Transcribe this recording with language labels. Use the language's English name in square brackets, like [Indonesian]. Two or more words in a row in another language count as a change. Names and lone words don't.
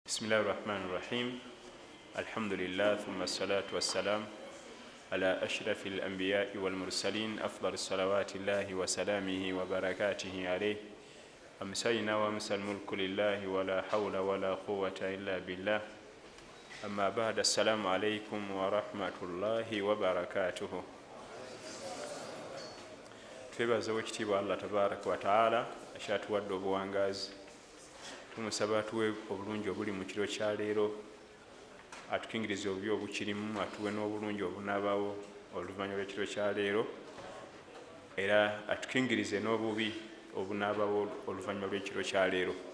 [Arabic] بسم الله الرحمن الرحيم الحمد لله ثم الصلاة والسلام على أشرف الأنبياء والمرسلين أفضل الصلوات الله وسلامه وبركاته عليه أمسينا وأمسى الملك لله ولا حول ولا قوة إلا بالله أما بعد السلام عليكم ورحمة الله وبركاته [Ganda] twebaza wekitiibwa Allah [Arabic] تبارك وتعالى [Ganda] akyatuwadde obuwangazi tumusaba atuwe obulungi obuli mu kiro kya leero atukingirize obubi obukirimu atuwe n'obulungi obunaabawo oluvannyuma lw'ekiro kya leero era atukingirize n'obubi obunaabawo oluvannyuma lw'ekiro kya leero.